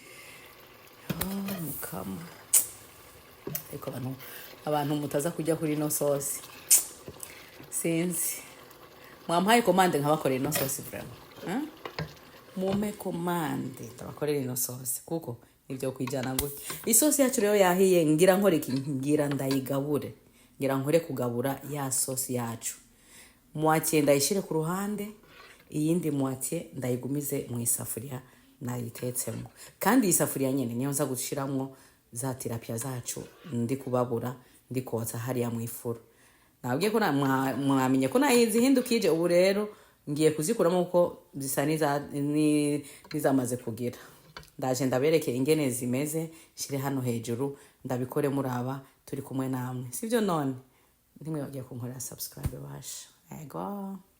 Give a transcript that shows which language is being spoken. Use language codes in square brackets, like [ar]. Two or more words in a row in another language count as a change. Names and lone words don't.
[rn] mukama eko abantu mutaza kujya kuri no sosi sinzi mwampaye commande nkabakorera no sosi vraiment mume commande tabakorera ino sosi kuko nibyo kwijana gute isosi yacu rero yahiye ngira nkoreki ngira ndayigabure ngira nkore kugabura ya sosi yacu mwatie ndayishire ku ruhande iyindi mwatie ndayigumize mu isafuriya nayitetsemo kandi isafuriya nyene niyo nza gushiramwo za tilapia zacu ndi kubabura ndi kotsa hariya mu ifuru nabwiye ko mwamenye ko nayizihindukije ubu rero ngiye kuzikuramo uko zisa nizamaze kugira ndaje ndabereke ingene zimeze shire hano hejuru ndabikore muraba turi kumwe namwe sivyo none ndimwe bagiye kunkorera subscribe basha ego